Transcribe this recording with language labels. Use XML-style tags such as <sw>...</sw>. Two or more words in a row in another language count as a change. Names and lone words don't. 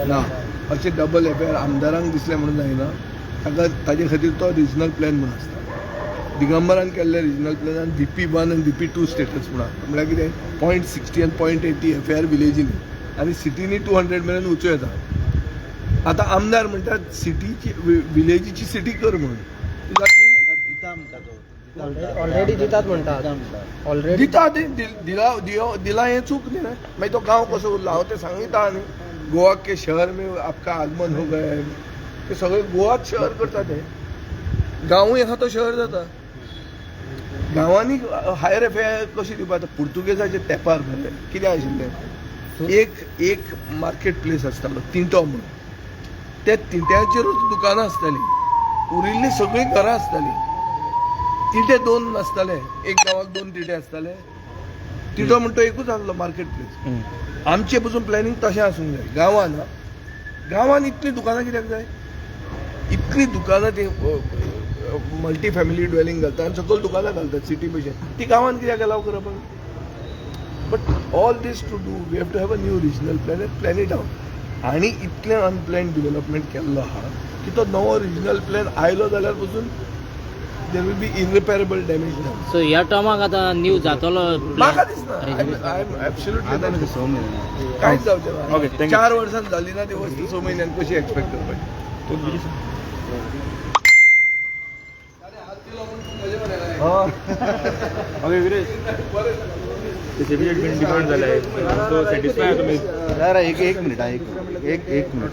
<kok>ना अशें</kok> <en>double FIR</en> <kok>आमदारांक दिसलें म्हणून जायना ताका ताजे खातीर तो</kok> <en>regional plan</en> <kok>म्हणून आसता दिगंबरान केल्ले रिजनल प्लॅनान VP1 आनी VP2 स्टेटस म्हणून म्हळ्यार कितें 0.60 आनी 0.80 FIR विलेजींनी आनी सिटीनी 200 मेरेन वचूं येता आतां आमदार म्हणटात सिटीची विलेजीची सिटी कर म्हणून दिता म्हणटा तो ऑलरेडी दितात म्हणटात ऑलरेडी दिता दिला हें चूक न्ही मागीर तो गांव कसो उरला हांव तें सांगिता न्ही</kok> <hi>गोवा के शहर में आपका आगमन हो गया है</hi> <kok>ते सगळे गोवाच शहर करता ते गांवूय आहा तो शहर जाता गांवांनी</kok> <en>higher FIR</en> <kok>कशी दिवपाक पुर्तुगेजाच्या तेंपार मरे कितें आशिल्लें एक</kok> <en>market place</en> <kok>आसतालो तिंटो म्हणून त्या तिट्याचेरूच दुकानां आसताली, उरिल्ली सगळीं घरां आसताली. तिटे 2 नासताले, एक गांवाक 2 तिटे आसताले. तिटो म्हणटा एकूच आसलो</kok> <en>market place.</en> <kok>आमचे पसून प्लॅनिंग तशें आसूंक जाय. गांवान इतलीं दुकानां कित्याक जाय? इतलीं दुकानां ती</kok> <en>multi family dwelling</en> <kok>घालता आनी सकयल दुकानां घालतात सिटी भशेन. ती गांवान कित्याक अलाव करप?</kok> <en>but all this to do we have to have a new regional plan and plan it out.</en> <kok>आनी इतलें</kok> <en>unplanned development</en> <kok>केल्लो आहा की तो नवो</kok> <en>regional plan</en> <kok>आयलो जाल्यार पसून</kok> <en>there will be irreparable damage.</en> <kok>सो ह्या टर्माक आतां न्यू जातलो म्हाका दिसना.</kok> <en>I am absolutely</en> <kok>कांयच जावचें ना.</kok> <en>Okay, thank you.</en> <kok>4 वर्सांत जाली ना ती वस्त 6 म्हयन्यान कशी एक्सपेक्ट करपाची?</kok> <mr>ओके विरेश, डिमांड झालाय, तो सॅटिस्फाय तुम्ही? एक मिनिट एक मिनिट.</mr>